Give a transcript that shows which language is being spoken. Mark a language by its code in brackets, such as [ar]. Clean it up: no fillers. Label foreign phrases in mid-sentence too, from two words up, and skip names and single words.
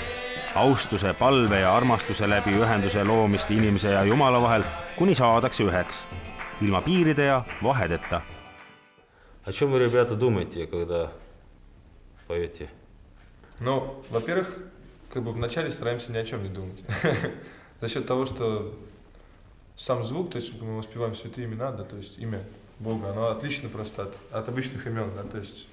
[et] Austuse, palve ja armastuse läbi ühenduse loomist inimese ja Jumala vahel, kuni saadakse üheks, ilma piiride ja vahedeta. [ru] О чем вы, ребята, думаете, когда поете? Ну, во-первых, как бы вначале стараемся ни о чем не думать. За счет того, что сам звук, то есть мы воспеваем святые имена, да, то есть имя Бога, оно отлично просто от обычных имен, да, то есть.